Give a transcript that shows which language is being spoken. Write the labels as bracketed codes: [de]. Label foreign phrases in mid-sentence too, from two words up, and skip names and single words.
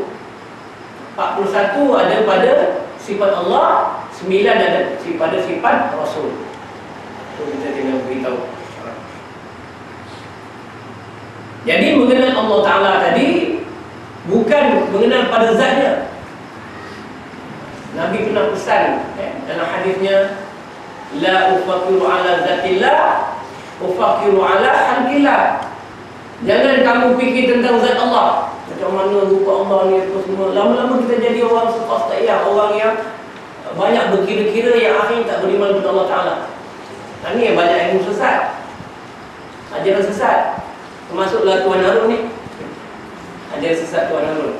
[ms] 41 ada pada sifat Allah, 9 ada pada sifat Rasul. Itu kita kena beritahu. Jadi mengenal Allah Ta'ala tadi bukan mengenal pada zatnya. Nabi pernah pesan dalam hadisnya, [ar] لا أفكر على ذات الله أفكر على خلق الله. [ms] Jangan kamu fikir tentang zat Allah, macam mana rupa Allah ni apa semua. Lama-lama kita jadi orang sufasta'iyah, orang yang banyak berkira-kira yang akhirnya tak beriman kepada Allah Ta'ala. Ini yang banyak ilmu sesat, ajaran sesat. Termasuklah Tuan Harun ni, ajaran sesat Tuan Harun.